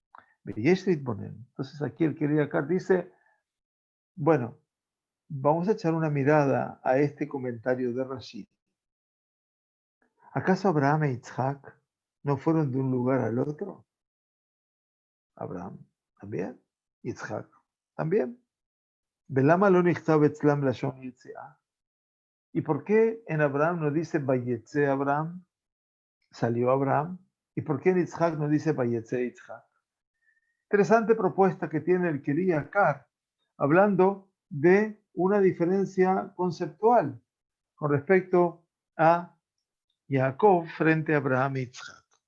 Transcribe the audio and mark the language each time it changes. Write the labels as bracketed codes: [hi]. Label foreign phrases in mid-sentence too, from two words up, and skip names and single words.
[es] Entonces aquí el Keli Yakar dice, bueno, vamos a echar una mirada a este comentario de Rashi. ¿Acaso Abraham e Isaac no fueron de un lugar al otro? Abraham también, Isaac también. [he] ¿ולמה לא נכתב אצלם לשון יציאה? [es] ¿Y por qué en Abraham no dice [he] ויצא אברהם? [es] Salió Abraham. ¿Y por qué en Isaac no dice [he] ויצא יצחק? [es] Interesante propuesta que tiene el Keli Yakar, hablando de una diferencia conceptual con respecto a Jacob frente a Abraham y Isaac.